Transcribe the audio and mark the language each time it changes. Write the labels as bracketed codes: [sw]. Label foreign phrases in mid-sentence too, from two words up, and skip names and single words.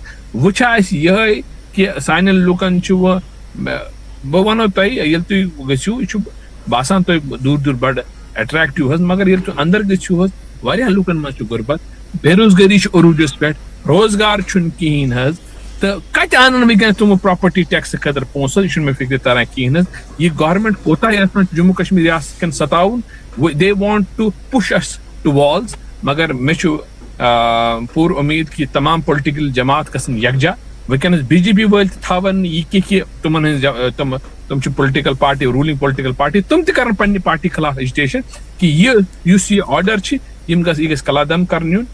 [ks] وۄنۍ چھِ اسہِ یِہے کہِ سانٮ۪ن لُکن چھُ وۄنۍ بہٕ ونو تۄہہِ ییٚلہِ تُہۍ گٔژھِو یہِ چھُ باسان تۄہہِ دوٗر دوٗر بڑٕ اٹریکٹِو حظ, مگر ییٚلہِ تُہۍ اندر گٔژھِو حظ واریاہ لُکن منٛز چھُ غُربت, بے روزگٲری چھِ عروٗجس پٮ۪ٹھ, روزگار چھُنہٕ کِہینۍ حظ. تہٕ کتہِ انن وٕنکیٚنس تِمو پراپرٹی ٹیکسہٕ خٲطرٕ پونٛسہٕ, یہِ چھُنہٕ مےٚ فِکرِ تران کِہینۍ حظ. یہِ گورمینٹ کوتاہ یژھان جموں کشمیٖر ریاست کٮ۪ن ستاوُن, [en] they want to push us to walls, [ks] مگر مےٚ چھُ پوٗرٕ اُمید کہِ تمام پُلٹِکل جماعت گژھن یکجا. وٕنکیٚنس بی جے پی وٲلۍ تہِ تھاون نہٕ یہِ کینٛہہ کہِ تِمن ہٕنٛز تِم چھِ [en] political party ruling political party, [ks] تِم تہِ کرن پننہِ پارٹی خلاف ایجٹیشن کہِ یہِ یُس یہِ آرڈر چھِ یہِ گژھِ قلعہدم کرنہٕ یُن.